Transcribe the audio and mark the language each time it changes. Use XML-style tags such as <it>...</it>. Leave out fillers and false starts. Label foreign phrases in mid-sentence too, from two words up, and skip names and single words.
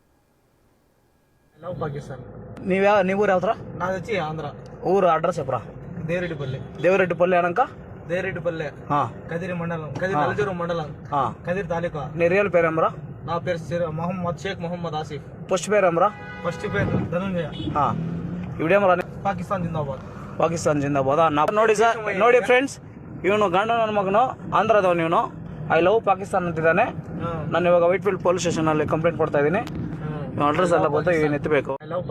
<te>నీ ఊరు ఎవరా? నాది వచ్చి ఆంధ్ర. ఊరు అడ్రస్ చెప్పరా? దేవిరెడ్డిపల్లి అనక దేవిరెడ్డిపల్లి కదిరి మండలం, కదిరి నల్లచెరువు మండలం, కదిరి తాలూకా. నీ రియల్ పేరు ఏమరా? నా పేరు షేక్ మహమ్మద్ ఆసిఫ్. ఫస్ట్ పేరు ఏమరా? ఫస్ట్ పేరు ధనుంజయ. ಇವಡೇಮರ ಪಾಕಿಸ್ತಾನ್ ಜಿಂದಾಬಾದ್.</te> <kn>ನೋಡಿ ಸರ್, ನೋಡಿ ಫ್ರೆಂಡ್ಸ್, ಇವನು ಗಂಡ ನನ್ನ ಮಗನು, ಆಂಧ್ರದವನು ಇವನು.</kn> <en>I love Pakistan</en> <kn>ಅಂತಿದ್ದಾನೆ. ನಾನು ಇವಾಗ ವೈಟ್ಫೀಲ್ಡ್ ಪೊಲೀಸ್ ಸ್ಟೇಷನ್ ಅಲ್ಲಿ ಕಂಪ್ಲೇಂಟ್ ಕೊಡ್ತಾ ಇದ್ದೀನಿ. ಅಡ್ರೆಸ್ ಎಲ್ಲ ಬಂದು ಇವನು ಎತ್ತಬೇಕು.</kn>